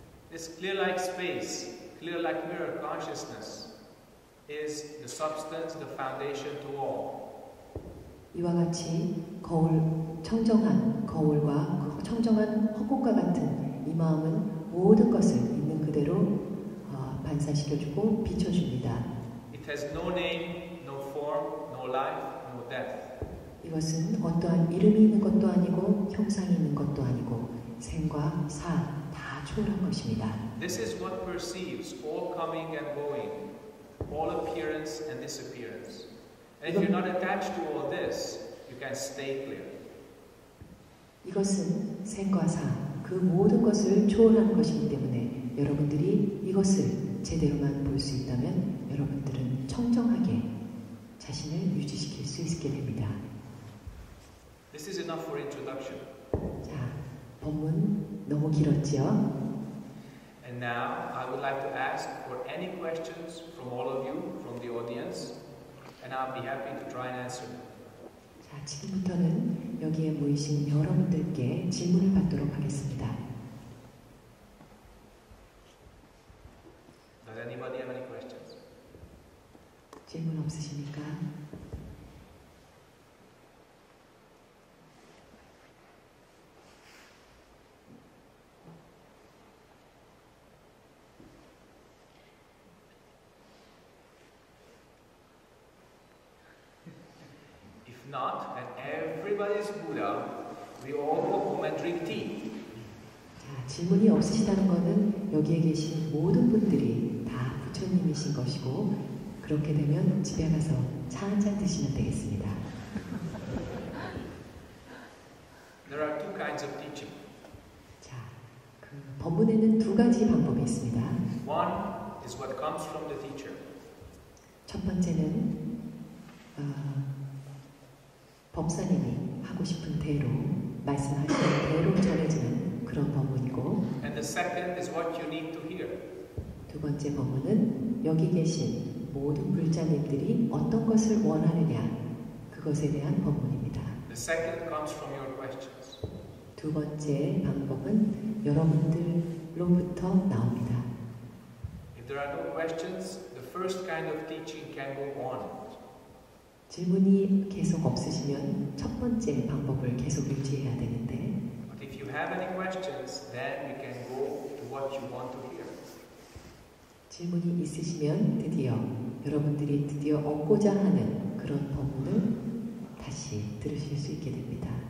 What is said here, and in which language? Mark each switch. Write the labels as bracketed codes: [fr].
[en] This clear like space, clear like mirror consciousness is the substance, the foundation to all. [ko] 이와 같이 청정한 거울과 청정한 허공과 같은 이 마음은 모든 것을 있는 그대로 반사시켜주고 비춰줍니다. [en] It has no name, no form, no life, no death. [ko] 이것은 어떠한 이름이 있는 것도 아니고 형상이 있는 것도 아니고 생과 사 다 초월한 것입니다. [en] This is what perceives all coming and going, all appearance and disappearance. And if you're not attached to all this, you can stay clear. [ko] 이것은 생과 사, 그 모든 것을 초월하는 것이기 때문에 여러분들이 이것을 제대로만 볼 수 있다면 여러분들은 청정하게 자신을 유지시킬 수 있게 됩니다. [en] This is enough for introduction. [ko] 자, 본문 너무 길었지요? [en] And now I would like to ask for any questions from all of you, from the audience, and I'll be happy to try and answer them. [ko] 자, 지금부터는 여기에 모이신 여러분들께 질문을 받도록 하겠습니다. [en] Does anybody have any questions? [ko] 질문 없으십니까? [en] If not, and everybody is Buddha, we all go home and drink tea. [ko] 자, 질문이 없으시다는 것은 여기에 계신 모든 분들이 다 부처님이신 것이고 그렇게 되면 집에 가서 차 한 잔 드시면 되겠습니다. [en] There are two kinds of teaching. [ko] 자, 그 법문에는 두 가지 방법이 있습니다. [en] One is what comes from the teacher. [ko] 첫 번째는 법사님이 하고 싶은 대로 말씀하시는 대로 전해지는 그런 법문이고 [en] And the second is what you need to hear. [ko] 두 번째 법문은 여기 계신 모든 불자님들이 어떤 것을 원하느냐 그것에 대한 법문입니다. [en] The second comes from your questions. [ko] 두 번째 방법은 여러분들로부터 나옵니다. [en] If there are no questions, the first kind of teaching can go on. [ko] 질문이 계속 없으시면 첫 번째 방법을 계속 유지해야 되는데 [en] But if you have any questions, then we can go to what you want to hear. [ko] 질문이 있으시면 여러분들이 드디어 얻고자 하는 그런 법문을 다시 들으실 수 있게 됩니다.